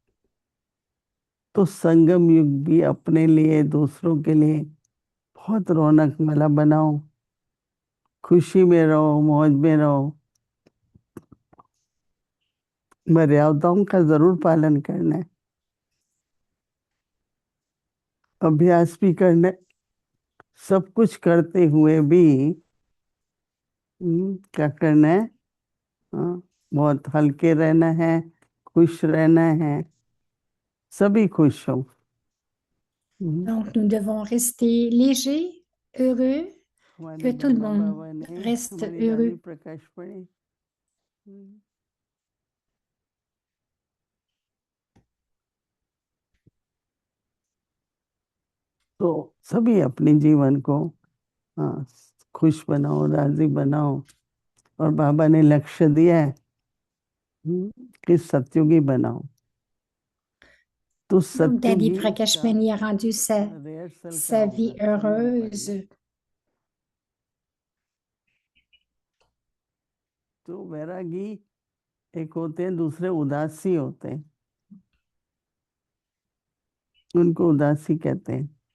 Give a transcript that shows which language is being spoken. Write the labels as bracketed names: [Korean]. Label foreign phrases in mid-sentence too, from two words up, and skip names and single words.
[Hindi] तो संगम युग भी अपने लिए, दूसरों के लिए बहुत रौनक वाला बनाओ, खुशी में रहो, मौज में रहो, मर्यादाओं का जरूर पालन करना है, अभ्यास भी करना है। सब कुछ करते हुए भी क्या करना है, हाँ, बहुत हल्के रहना है, खुश रहना है, सभी खुश हो। [French] Donc, nous devons rester légers, heureux, [Hindi] हमारे [French] que tout le [Hindi] ब्रह्मा [French] monde [Hindi] बाबा ने [French] reste [Hindi] हमारी दादी [French] heureux. [Hindi] प्रकाश पढ़ी। हम्म। तो सभी अपने जीवन को हाँ खुश बनाओ, राजी बनाओ। और बाबा ने लक्ष्य दिया है कि सत्युगी बनाओ। तो [French] Donc, Daddy [Hindi] सत्युगी [French] Prakash [Hindi] का [French] Mani a rendu [Hindi] रिहर्सल [French] sa [Hindi] करो [French] vie [Hindi] घर समय पर ही। [French] heureuse. [Hindi] तो वैरागी एक होते हैं, दूसरे उदासी होते हैं, उनको उदासी कहते हैं।